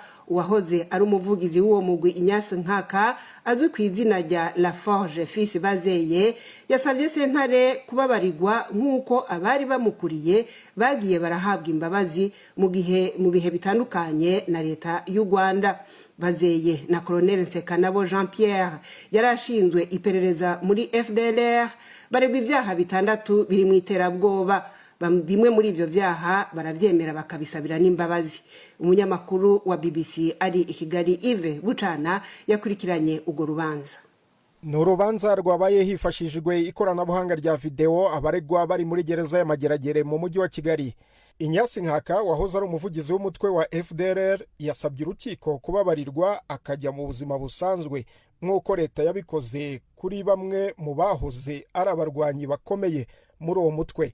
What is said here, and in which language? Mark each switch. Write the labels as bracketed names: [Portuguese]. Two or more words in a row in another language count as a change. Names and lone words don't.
[Rundi] Uwahoze ari umuvugizi w'uwo mugwi Inyasi Nkaka azwi ku izina rya La Forge Fils Bazeye yasavye sentare kubabarirwa nk'uko abari bamukuriye bagiye barahabwa imbabazi mu bihe bitandukanye na leta y'u Rwanda. Bazeye na Colonel Nsekanabo Jean Pierre yarashinzwe iperereza muri FDLR baregwa ibyaha 6 biri mu iterabwoba. Bimwe muri ivyo vyaha baravyemera bakabisabira n'imbabazi. Umunyamakuru wa BBC ari i Kigali Yves Bucana yakurikiranye ugo rubanza. [Kinyarwanda] ni urubanza rwabaye hifashishijwe ikoranabuhanga rya videwo abaregwa bari muri gereza y'Amageragere mu mujyi wa Kigali. Inyasi Nkaka wahoze ari umuvugizi w'umutwe wa FDLR yasabye urukiko kubabarirwa akajya mu buzima busanzwe nk'uko leta yabikoze kuri bamwe mu bahoze ari abarwanyi bakomeye muri uwo mutwe.